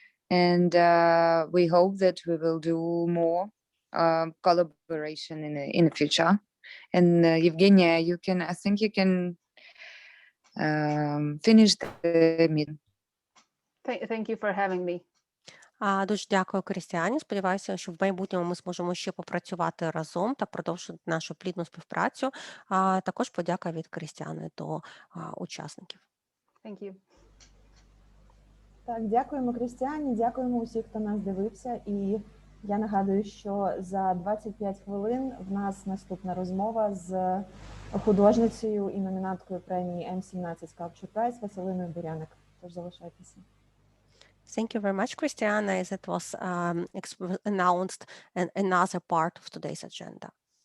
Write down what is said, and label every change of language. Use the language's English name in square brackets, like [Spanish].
[English] And we hope that we will do more collaboration in the future. And Evgenia, I think you can finish the meeting. Thank you for having me. [Ukrainian] Дуже дякую, Крістіані. Сподіваюся, що в майбутньому ми зможемо ще попрацювати разом та продовжити нашу плідну співпрацю. Також подяка від Крістіани до учасників. [English] Thank you. [Ukrainian] Так, дякуємо, Крістіані, дякуємо усіх, хто нас дивився. І я нагадую, що за 25 хвилин в нас наступна розмова з художницею і номінаткою премії М17 Sculpture Prize Василиною Буряник. Тож залишайтеся. [English] Thank you very much, Christiana, as it was announced another part of today's agenda.